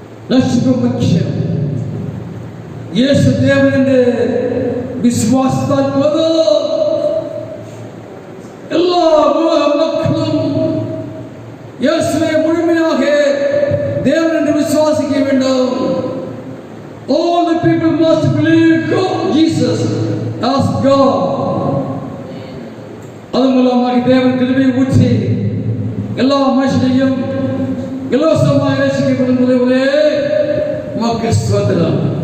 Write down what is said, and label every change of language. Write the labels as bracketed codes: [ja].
[ta] ரட்சிப்பு முக்கியம். இயேசு தேவன் என்று விசுவாசித்தால் போதும். எல்லா மக்களும் இயேசுவை முழுமையாக தேவன் என்று விசுவாசிக்க வேண்டும். [en] All the people must believe God, Jesus as God. [ta] அது மூலமாக தேவன் கிருபை ஊற்றி எல்லா மனுஷனையும் இலவசமாக ரட்சிக்கப்படும் ஒரே உமக்கு ஸ்தோத்திரம்.